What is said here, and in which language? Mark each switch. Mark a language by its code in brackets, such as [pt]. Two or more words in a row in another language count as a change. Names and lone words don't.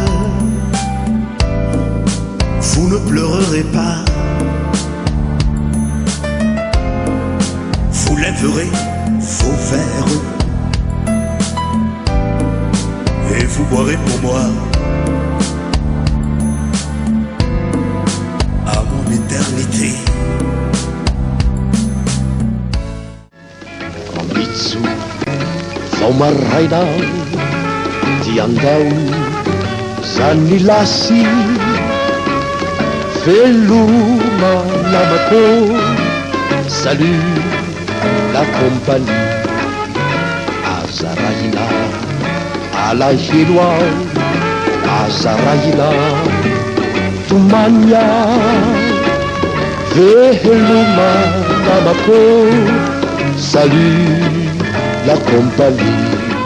[fr] vous ne pleurerez pas, vous lèverez vos verres et vous boirez pour moi à mon éternité. [mg] Mambitso vao maraina dia andao zany lasy veloma namako. [fr] Salut la compagnie. [mg] Azaraina alahelo aho, azaraina tomania veloma namako. [fr] Salut la compagnie.